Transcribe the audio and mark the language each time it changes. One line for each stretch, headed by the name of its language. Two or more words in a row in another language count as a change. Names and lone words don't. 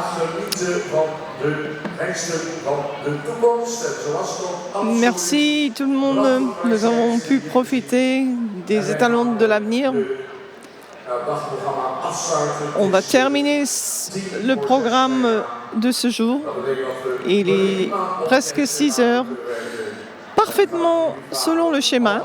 Dutch: Genieten van de hengsten van de toekomst. En zoals het ook absoluut...
French: Merci tout le monde. Nous avons pu profiter des étalons de l'avenir. On va terminer le programme de ce jour. Il est presque 6 heures, parfaitement selon le schéma.